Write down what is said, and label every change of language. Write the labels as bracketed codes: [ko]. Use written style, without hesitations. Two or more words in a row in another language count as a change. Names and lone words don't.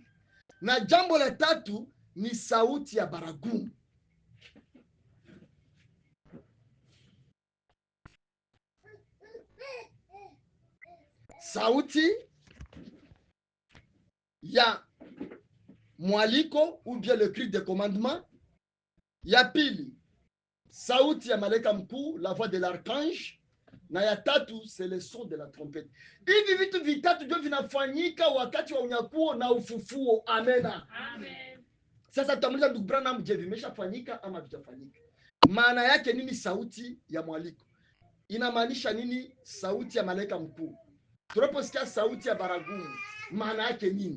[sw] Na jambo la tatu ni sauti ya baragumu. Sauti ya mwaliko [fr] ou bien le cri de commandement. [sw] Ya pili sauti ya malaika mkuu, [fr] la voix de l'archange, [sw] na ya tatu [fr] c'est le son de la trompette. [sw] Hivi vitu vitatu ndio vinafanyika wakati wa unyakuo na ufufuo. Amena. Amen. Sasa tutamuuliza ndugu Branham, je, vimeshafanyika ama vitafanyika? Maana yake nini sauti ya mwaliko? Inamaanisha nini sauti ya malaika mkuu? Tunaposikia sauti ya baragumu maana yake nini?